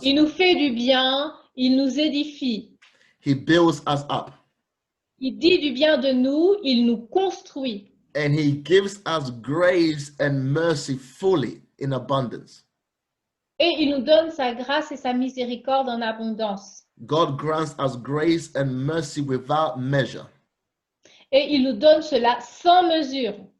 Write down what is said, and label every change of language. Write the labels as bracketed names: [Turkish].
[French] il nous fait du bien, il nous édifie. [English] He builds us up. [French] Il dit du bien de nous, il nous construit. [English] And he gives us grace and mercy fully in abundance. [French] Et il nous donne sa grâce et sa miséricorde en abondance. [English] God grants us grace and mercy without measure. [French] Et il nous donne cela sans mesure.